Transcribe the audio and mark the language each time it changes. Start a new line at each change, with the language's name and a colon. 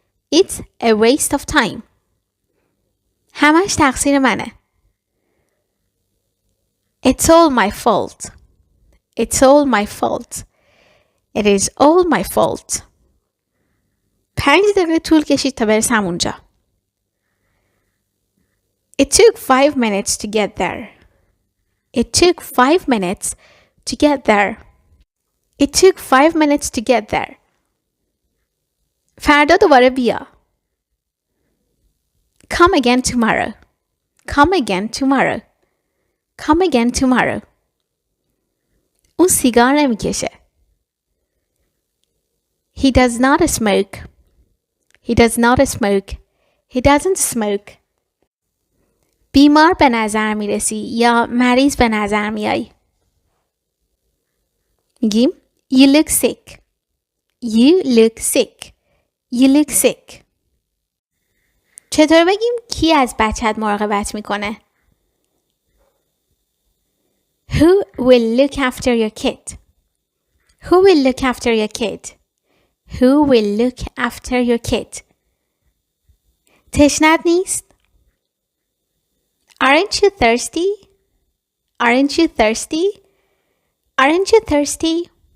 English: It's a waste of time.
Persian: همش تقصیر منه.
English: It's all my fault. It's all my fault. It is all my fault.
Persian: 5 دقیقه طول کشید تا برسم اونجا.
English: It took 5 minutes to get there. It took 5 minutes to get there. It took 5 minutes to get there.
Persian: فردا دوباره بیا.
English: Come again tomorrow. Come again tomorrow. Come again tomorrow.
Persian: اون سیگار نمیکشه.
English: He does not smoke. He does not smoke. He doesn't smoke.
Persian: بیمار به نظر میرسی یا مریض به نظر میای. میگیم
English: You look sick. You look sick. You look sick.
Persian: چطور بگیم کی از بچت مراقبت میکنه؟
English: Who will look after your kid? Who will look after your kid? Who will look after your kid?
Persian: تشنت نیست؟
English: Aren't you thirsty? Aren't you thirsty? Aren't you thirsty?